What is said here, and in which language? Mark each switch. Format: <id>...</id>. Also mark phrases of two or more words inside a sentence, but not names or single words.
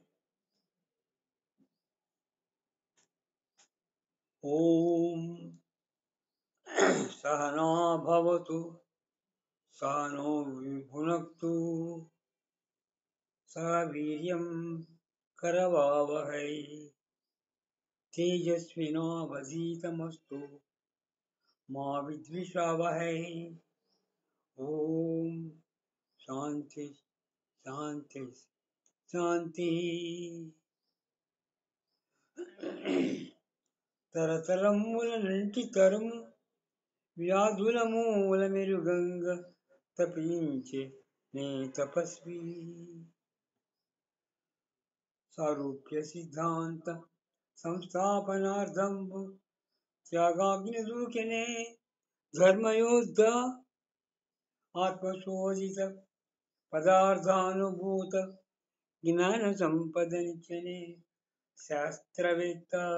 <sa>ॐ सहना भवतु सहनो भुनक्तु सहवीर्यं करवावहै तेजस्विनावदितमस्तु मा विद्विषावहै. ॐ शान्ति शान्ति शान्ति.</sa> <te>తరతరముల నుండి తరము వ్యాధుల మూల మెరుగంగ తపించే నే తపస్వి సారూప్య సిద్ధాంత సంస్థాపనార్థంబు త్యాగాగ్ని దూకినే ధర్మయోద్ధ ఆత్మశోధిత పదార్థానుభూత జ్ఞాన సంపదనిచ్చనే శాస్త్రవేత్త</te>